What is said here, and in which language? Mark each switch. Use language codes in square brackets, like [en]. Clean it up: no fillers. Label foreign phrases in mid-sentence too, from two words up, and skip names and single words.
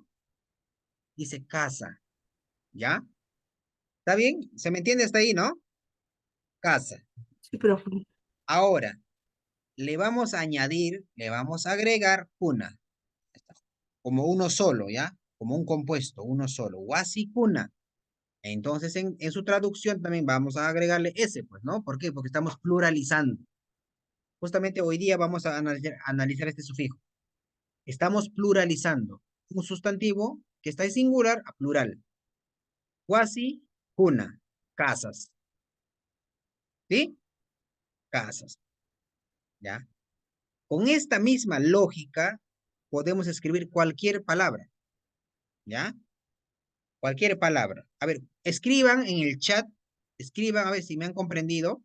[es] Dice casa, ¿ya? ¿Está bien? ¿Se me entiende hasta ahí, no? Casa. Sí, profe. Ahora, le vamos a añadir, le vamos a agregar kuna, como uno solo, ¿ya? Como un compuesto, uno solo, [qu] wasi kuna. [es] Entonces, en su traducción también vamos a agregarle ese, pues, ¿no? ¿Por qué? Porque estamos pluralizando. Justamente hoy día vamos a analizar este sufijo. Estamos pluralizando un sustantivo que está en singular a plural. [qu] Wasi kuna, [es] casas. ¿Sí? Casas, ¿ya? Con esta misma lógica podemos escribir cualquier palabra, ¿ya? Cualquier palabra. A ver, escriban en el chat, escriban a ver si me han comprendido.